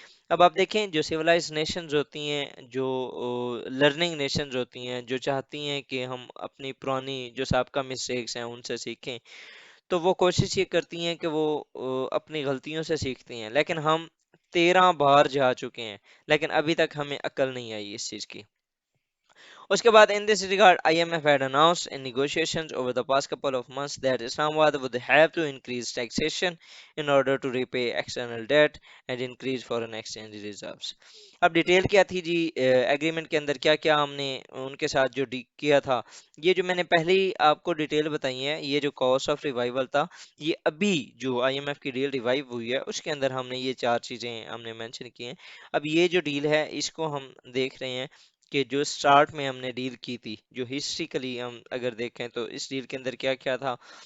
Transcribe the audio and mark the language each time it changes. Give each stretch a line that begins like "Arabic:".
Urdu: اب آپ دیکھیں جو سیولائز نیشنز ہوتی ہیں، جو لرننگ نیشنز ہوتی ہیں، جو چاہتی ہیں کہ ہم اپنی پرانی جو سابقہ مسٹیکس ہیں ان سے سیکھیں، تو وہ کوشش یہ کرتی ہیں کہ وہ اپنی غلطیوں سے سیکھتی ہیں. لیکن ہم 13 بار جا چکے ہیں لیکن ابھی تک ہمیں عقل نہیں آئی اس چیز کی. اس کے بعد
English: in this regard IMF had announced in negotiations over the past couple of months that Islamabad would have to increase taxation in order to repay external debt and increase foreign exchange reserves.
Urdu: اب detail کیا تھی جی agreement کے اندر؟ کیا کیا ہم نے ان کے ساتھ جو کیا تھا، یہ جو میں نے پہلے ہی آپ کو ڈیٹیل بتائی ہے، یہ جو کاسٹ آف ریوائول تھا، یہ ابھی جو آئی ایم ایف کی ڈیل ریوائو ہوئی ہے اس کے اندر ہم نے یہ 4 چیزیں ہم نے مینشن کی ہیں. اب یہ جو ڈیل ہے اس کو ہم دیکھ رہے ہیں کہ جو سٹارٹ میں ہم نے ڈیل کی تھی، جو ہسٹریکلی ہم اگر دیکھیں تو اس ڈیل کے اندر کیا کیا تھا.